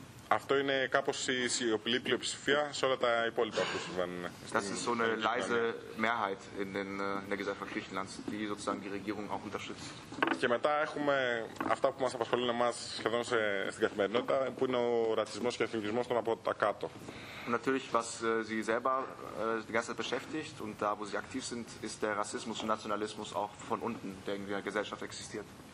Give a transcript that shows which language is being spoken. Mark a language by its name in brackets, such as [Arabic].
[Greek] Αυτό είναι κάπως η σιωπηλή πλειοψηφία σε όλα τα υπόλοιπα που συμβαίνουν. [German] Das ist so eine leise Mehrheit in den Gesellschaft Griechenlands, die sozusagen die Regierung auch unterstützt. [Greek] Και μετά έχουμε αυτά που μας απασχολούν εμάς σχεδόν στην καθημερινότητα, που είναι ο ρατσισμός και ο εθνικισμός των από τα κάτω. [German] Natürlich, was sie selber die ganze Zeit beschäftigt und da, wo sie aktiv sind, ist der Rassismus und Nationalismus auch von unten, der in der Gesellschaft existiert.